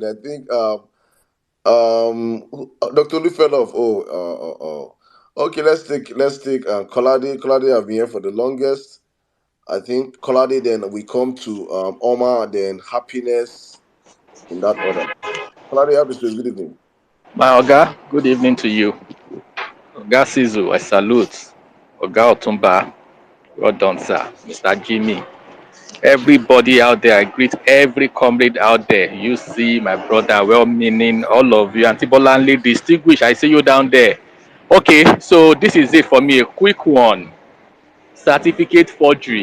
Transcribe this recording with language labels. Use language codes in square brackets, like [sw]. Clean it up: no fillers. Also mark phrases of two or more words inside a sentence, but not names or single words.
[en] I think Dr. Lu fell off. Okay, let's take Kolade. Kolade have been here for the longest. I think Kolade. Then we come to Oma. Then Happiness in that order. Kolade, happy space. Good evening. My Oga, good evening to you. Oga Sizu, I salute. Oga Otumba, well done, sir. Mr. Jimmy, everybody out there, I greet every comrade out there. You see, my brother, well meaning, all of you. Antibolanly distinguished, I see you down there. Okay, so this is it for me, a quick one. Certificate forgery.